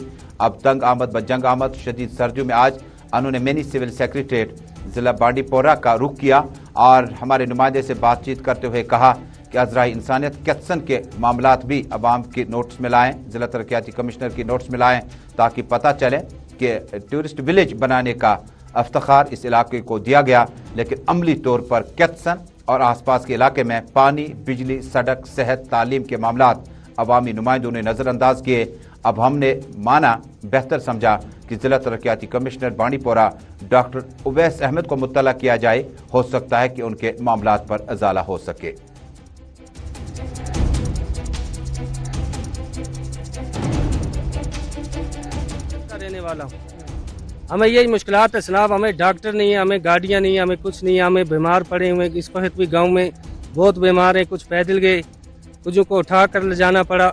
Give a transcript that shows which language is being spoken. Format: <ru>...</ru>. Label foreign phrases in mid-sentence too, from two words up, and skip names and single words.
<ur>اب</ur> <fa>تنگ آمد بجنگ آمد</fa> <ur>شدید سردیوں میں آج انہوں نے</ur> <en>mini civil secretariat</en> <ur>ضلع بانڈی پورہ کا رخ کیا اور ہمارے نمائندے سے بات چیت کرتے ہوئے کہا کہ عذرائے انسانیت کتسن کے معاملات بھی عوام کی نوٹس میں لائیں، ضلع ترقیاتی کمشنر کی نوٹس میں لائیں، تاکہ پتہ چلے کہ</ur> <en>tourist village</en> <ur>بنانے کا افتخار اس علاقے کو دیا گیا، لیکن عملی طور پر کتسن اور آس پاس کے علاقے میں پانی، بجلی، سڑک، صحت، تعلیم کے معاملات عوامی نمائندوں نے نظر انداز کیے۔ اب ہم نے مانا بہتر سمجھا کہ ضلع ترقیاتی کمشنر بانڈی پورہ ڈاکٹر اویس احمد کو مطلع کیا جائے، ہو سکتا ہے کہ ان کے معاملات پر ازالہ ہو سکے۔ رہنے والا ہوں، ہمیں یہی مشکلات ہے جناب، ہمیں ڈاکٹر نہیں ہے، ہمیں گاڑیاں نہیں ہیں، ہمیں کچھ نہیں ہے، ہمیں بیمار پڑے ہوئے اس وقت بھی گاؤں میں بہت بیمار ہیں، کچھ پیدل گئے، کچھ کو اٹھا کر لے جانا پڑا۔</ur>